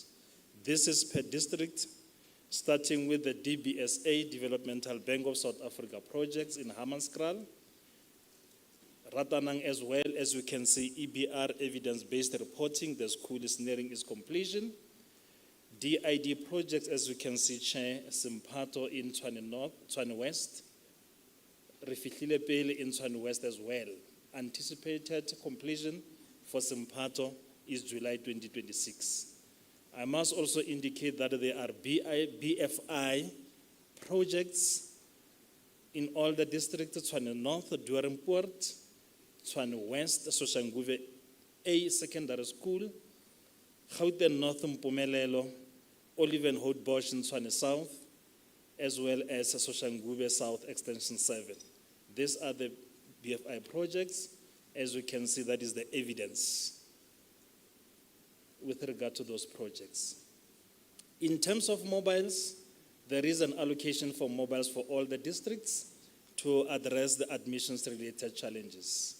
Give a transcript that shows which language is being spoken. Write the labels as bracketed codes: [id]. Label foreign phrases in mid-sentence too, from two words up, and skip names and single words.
[en] This is per district, starting with the DBSA, Developmental Bank of South Africa projects in Hammanskraal, Ratanang as well. As you can see, EBR, evidence-based reporting, the school is nearing its completion. DID projects, as you can see, Chair, Simpato in Tshwane North, Tshwane West, Refihlile Pele in Tshwane West as well. Anticipated completion for Simpato is July 2026. I must also indicate that there are BFI projects in all the districts, Tshwane North, Doornpoort, Tshwane West, Soshanguve A Secondary School, Gauteng North, Mpumelelo, Olive and Hout Bosch in Tshwane South, as well as Soshanguve South Extension 7. These are the BFI projects. As you can see, that is the evidence with regard to those projects. In terms of mobiles, there is an allocation for mobiles for all the districts to address the admissions-related challenges.